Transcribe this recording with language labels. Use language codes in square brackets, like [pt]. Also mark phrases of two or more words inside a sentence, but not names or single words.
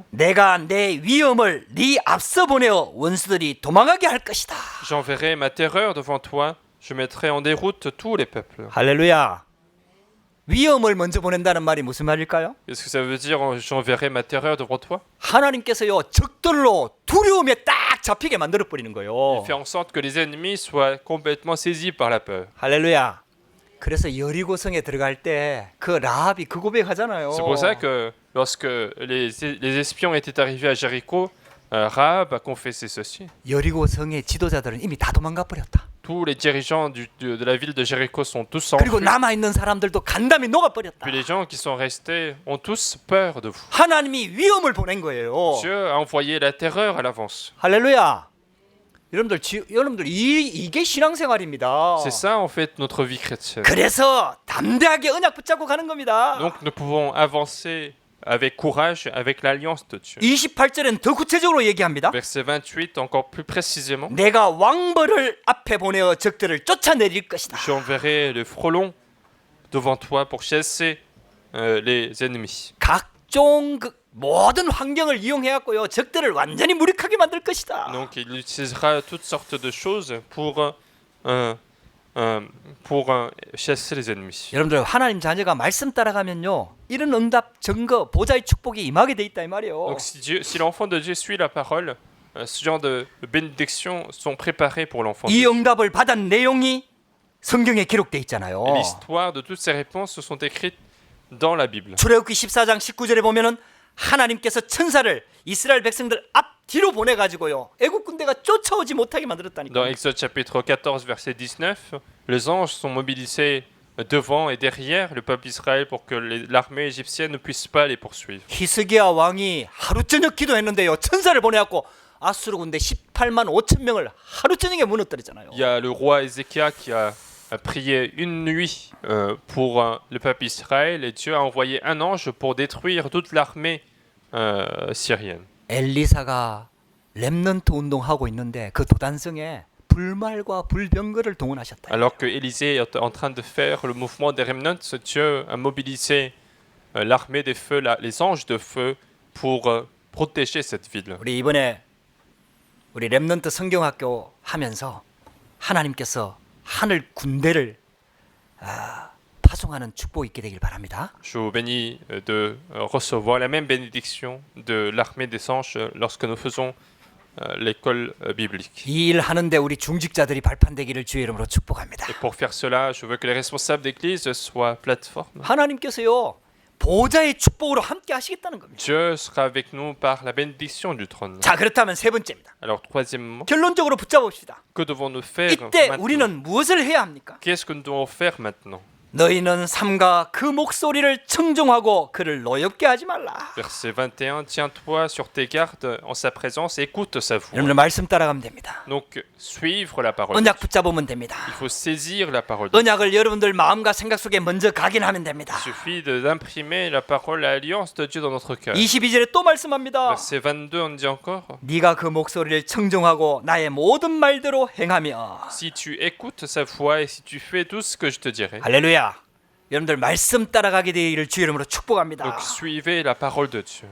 [ko] 내가 내 위엄을 네 앞서 보내어 원수들이 도망가게 할 것이다. [fr] J'enverrai ma terreur devant toi, je mettrai en déroute tous les peuples. [ko] 할렐루야. 위엄을 먼저 보낸다는 말이 무슨 말일까요? [fr] Qu'est-ce que ça veut dire j'enverrai ma terreur devant toi? [ko] 하나님께서요, 적들로 두려움에 딱 잡히게 만들어 버리는 거예요. [fr] Il fait en sorte que les ennemis soient complètement saisis par la peur. [ko] 할렐루야. 그래서 여리고성에 들어갈 때 그 라합이 그 고백하잖아요. [fr] C'est pour ça que lorsque les espions étaient arrivés à Jéricho, Rahab a confessé ceci. [ko] 여리고성의 지도자들은 이미 다 도망가 버렸다. [fr] Tous les dirigeants de la ville de Jéricho sont tous [ko] 그리고 [fr] enfuis. [ko] 남아 있는 사람들도 간담이 녹아 버렸다. [fr] Puis les gens qui sont restés ont tous peur de vous. [ko] 하나님이 위엄을 보낸 거예요. [fr] Dieu a envoyé la terreur à l'avance. [ko] 할렐루야. 여러분들 이게 신앙생활입니다. [fr] C'est ça en fait notre vie chrétienne. [ko] 그래서 담대하게 언약 붙잡고 가는 겁니다. [fr] Donc nous pouvons avancer avec courage avec l'alliance de Dieu. [ko] 28절엔 더 구체적으로 얘기합니다. [fr] Verset 28, encore plus précisément. [ko] 내가 왕벌을 앞에 보내어 적들을 쫓아내릴 것이다. [fr] J'enverrai le frelon devant toi pour chasser les ennemis. [ko] 각종 모든 환경을 이용해 갖고요, 적들을 완전히 무력하게 만들 것이다. [fr] Donc il utilisera toutes sortes de choses pour chasser les ennemis. [ko] 여러분들, 하나님 자녀가 말씀 따라가면요, 이런 응답, 증거, 보좌의 축복이 임하게 돼 있다 이 말이에요. [fr] Donc si l'enfant de Dieu suit la parole, ce genre de bénédictions sont préparées pour l'enfant de [ko] 이 [fr] Dieu. [ko] 응답을 받은 내용이 성경에 기록돼 있잖아요. [fr] L'histoire de toutes ces réponses sont écrites dans la Bible. [ko] 출애굽기 14장 19절에 보면은 하나님께서 천사를 이스라엘 백성들 앞뒤로 보내 가지고요, 애국 군대가 쫓아오지 못하게 [fr] Dans [ko] 만들었다니까. [fr] Exode chapitre 14 verset 19, les anges sont mobilisés devant et derrière le peuple d'Israël pour que l'armée égyptienne ne puisse pas les poursuivre. [ko] 히스기야 왕이 하루 저녁 기도했는데요, 천사를 보내 갖고 아수르 군대 18만 5천 명을 하루 저녁에 무너뜨렸잖아요. [fr] Il y a le roi Ézéchias qui a prié une nuit pour le peuple d'Israël et Dieu a envoyé un ange pour détruire toute l'armée syrienne. [ko] 엘리사가 렘넌트 운동하고 있는데 그 도단성에 불말과 불병거를 동원하셨다. [fr] Alors que Élisée est en train de faire le mouvement des remnants, Dieu a mobilisé l'armée des feux, les anges de feu pour protéger cette ville. [ko] 우리 이번에 우리 렘넌트 성경학교 하면서 하나님께서 하늘 군대를 파송하는 축복이 있게 되길 바랍니다. [fr] Je vous bénis de recevoir la même bénédiction de l'armée des anges lorsque nous faisons l'école biblique. [ko] 이 일 하는데 우리 중직자들이 발판되기를 주의 이름으로 축복합니다. [fr] Et pour faire cela, je veux que les responsables d'église soient plateformes. [ko] 하나님께서요, 보좌의 축복으로 함께 하시겠다는 겁니다. [fr] Dieu sera avec nous par la bénédiction du trône. [ko] 자, 그렇다면 세 번째입니다. [fr] Alors troisièmement, [ko] 결론적으로 붙잡읍시다. [fr] que devons-nous faire [ko] 이때 [fr] maintenant? [ko] 우리는 무엇을 해야 합니까? [fr] Qu'est-ce que nous devons faire maintenant? [ko] 너희는 삼가 그 목소리를 청종하고 그를 노엽게 하지 말라. [fr] Verset 21, tiens-toi sur tes gardes en sa présence, écoute sa voix. [ko] 여러분들 말씀 따라가면 됩니다. [fr] Donc, suivre la parole. [ko] 언약 붙잡으면 됩니다. [fr] Il faut saisir la parole. Il [ko] 언약을 여러분들 마음과 생각 속에 먼저 각인하면 됩니다. [fr] suffit d'imprimer la parole, l'alliance de Dieu dans notre cœur. [ko] 22절에 또 말씀합니다. [fr] Verset 22, on dit encore, [ko] 네가 그 목소리를 청종하고 나의 모든 말대로 행하며. [fr] si tu écoutes sa voix et si tu fais tout ce que je te dirai. [ko] 할렐루야. 여러분들 말씀 따라가게 되기를 주의 이름으로 축복합니다. [fr] Donc, suivez la parole de Dieu.